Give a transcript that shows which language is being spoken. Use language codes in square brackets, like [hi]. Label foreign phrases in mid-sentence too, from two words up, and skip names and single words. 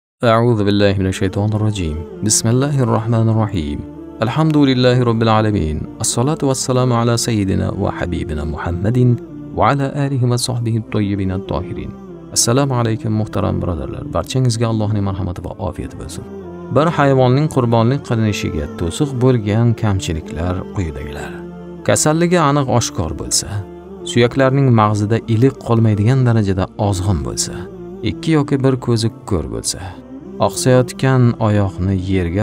[ar] أعوذ بالله من الشيطان الرجيم. بسم الله الرحمن الرحيم. الحمد لله رب العالمين. الصلاة والسلام على سيدنا وحبيبنا محمد وعلى آله وصحبه الطيبين الطاهرين. [uz] Assalomu alaykum muhtaram birodarlar. Barchangizga Allohning marhamati va ofiyati bo'lsin. Bir hayvonning qurbonlik qilinishiga to'siq bo'lgan kamchiliklar quyidagilar. Kasalligi aniq oshkor bo'lsa, suyaklarning mag'zida iliq qolmaydigan darajada ozg'in bo'lsa, ikki yoki bir ko'zi ko'r bo'lsa, oqsayotgan oyoqni yerga